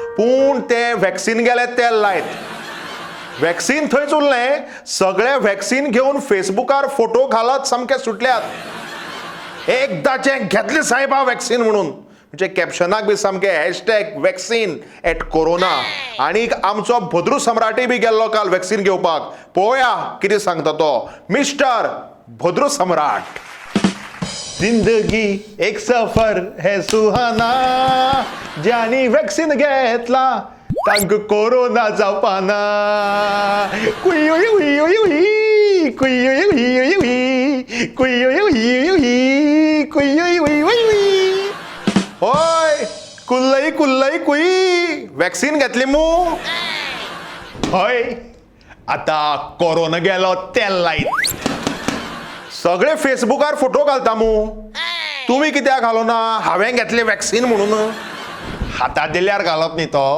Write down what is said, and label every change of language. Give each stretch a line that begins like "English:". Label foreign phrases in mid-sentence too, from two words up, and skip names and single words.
Konkani: पूण ते वॅक्सिन गेले ते लायत वॅक्सिन थंयच उरलें, सगळे वॅक्सिन घेवन फेसबुकार फोटो घालत सामके सुटल्यात. एकदाचे घेतले साहेबा वॅक्सिन म्हणून, म्हणजे कॅप्शनाक बी सामके
English: hashtag vaccine
Konkani: @ कोरोना. आणि आमचो भद्रू सम्राटय बी गेल्लो काल वॅक्सिन घेवपाक. पळोवया कितें सांगता तो मिस्टर भद्रू सम्राट.
Hindi: जिंदगी एक सफर है सुहाना,
Konkani: ज्यांनी वॅक्सिन घेतला तांक कोरोना जावपाना. कुई उई उई उई उई, कुई उई उई उई उई, कुई उई उई उई, कुई उई उई उई उई. होय कुल्लई कुल्लई कुई, वॅक्सिन घेतली मू. हय आता कोरोना गेलो तेल लायत. सगळे फेसबुकार फोटो घालता मू. तुम्ही कित्याक घालोना? हांवें घेतले वॅक्सिन म्हणून. हातात दिल्यार घालप न्ही तो.